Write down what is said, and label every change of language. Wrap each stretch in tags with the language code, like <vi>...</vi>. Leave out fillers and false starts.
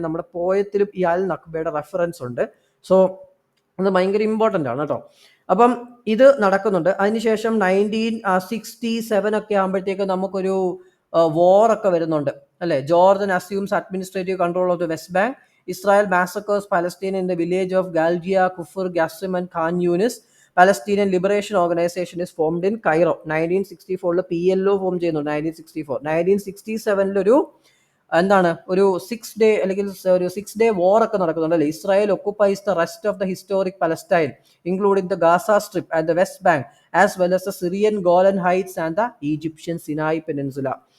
<ml>നമ്മുടെ പോയത്തിലും ഈ അൽ നഖ്ബയുടെ റെഫറൻസ് ഉണ്ട്. സോ അത് ഭയങ്കര ഇമ്പോർട്ടൻ്റ് ആണ് കേട്ടോ. അപ്പം ഇത് നടക്കുന്നുണ്ട്. അതിനുശേഷം 1967 ഒക്കെ ആകുമ്പോഴത്തേക്ക് നമുക്കൊരു വാർ ഒക്കെ വരുന്നുണ്ട് അല്ലെ.</ml> <en>Jordan assumes administrative control of the West Bank. Israel massacres Palestine in the village of Galgia, Kufr, Qassim and Khan Yunis. Palestinian Liberation Organization is formed in Cairo.</en> <ml>1964 PLO form ചെയ്യുന്നു. 1967 എന്താണ്, ഒരു 6 ഡേ അല്ലെങ്കിൽ ഒരു 6 day വാർ ഒക്കെ നടക്കുന്നുണ്ട് അല്ലെ.</ml> <en>Israel occupies the rest of the historic Palestine including the Gaza Strip and the West Bank as well as the Syrian Golan Heights and the Egyptian Sinai Peninsula.</en>